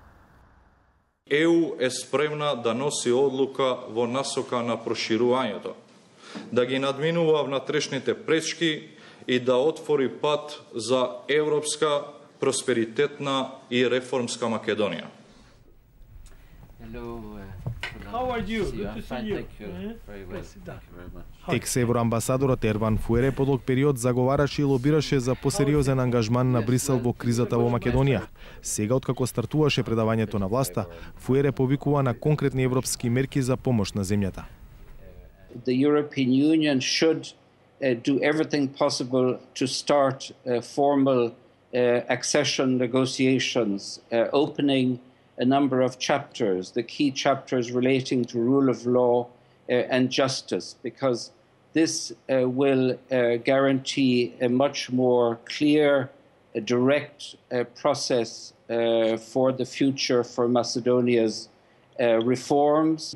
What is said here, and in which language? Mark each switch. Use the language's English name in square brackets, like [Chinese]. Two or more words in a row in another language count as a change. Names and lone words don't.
[Macedonian] ЕУ е спремна да носи одлука во насока на проширувањето, да ги надминува внатрешните пречки и да отвори пат за европска, просперитетна и реформска Македонија. [English] How are you? Good to see you. Very well. Thank you very much. [Macedonian] Екс-евроамбасадорот Ерван Фуере по долг период заговараше и лобираше за посериозен ангажман на Брисел во кризата во Македонија. Сега, откако стартуваше предавањето на власта, Фуере повикува на конкретни европски мерки за помош на земјата. [English] The European Union should do everything possible to start formal accession negotiations, opening a number of chapters, the key chapters relating to rule of law and justice, because this will guarantee a much more clear, direct process for the future for Macedonia's reforms.